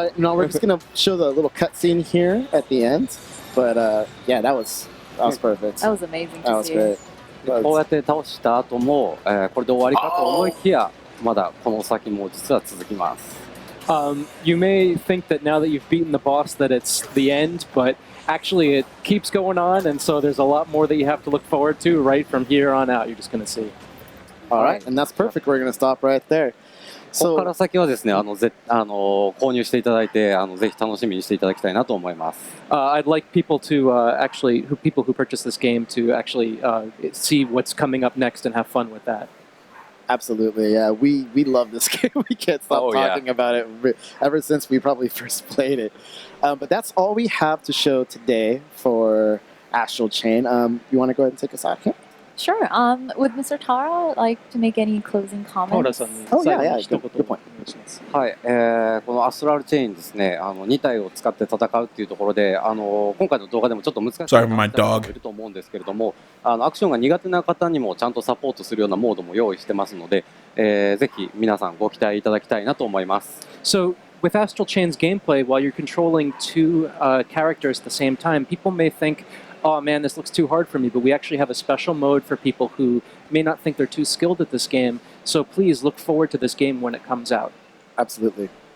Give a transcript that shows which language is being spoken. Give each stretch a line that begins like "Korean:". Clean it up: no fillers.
English: Now we're just going to show the little cutscene here at the end. But yeah, that was perfect. That was amazing to see. That was great.
Japanese: こうやって倒した後も、これで終わりかと思いきや、まだこの先も実は続きます。
English: You may think that now that you've beaten the boss that it's the end, but actually it keeps going on, and so there's a lot more that you have to look forward to right from here on out. You're just going to see. All right, and that's perfect. We're going to stop right there.
Japanese: ここから先はですね、購入していただいて、ぜひ楽しみにしていただきたいなと思います。
English: I'd like people to people who purchase this game to actually see what's coming up next and have fun with that. Absolutely, yeah. We love this game. We can't stop talking about it ever since we probably first played it. But that's all we have to show today for Astral Chain. You want to go ahead and take us out here? Sure. Would Mr. Tara like to make any closing comments? Oh, yeah. Good point.
Japanese: はい、このアストラルチェインですね、2体を使って戦うっていうところで、今回の動画でもちょっと難しい方もいると思うんですけれども、アクションが苦手な方にもちゃんとサポートするようなモードも用意してますので、ぜひ皆さんご期待いただきたいなと思います。
English: So, with Astral Chain's gameplay, while you're controlling two characters at the same time, people may think, oh man, this looks too hard for me, but we actually have a special mode for people who may not think they're too skilled at this game. So please look forward to this game when it comes out. Absolutely.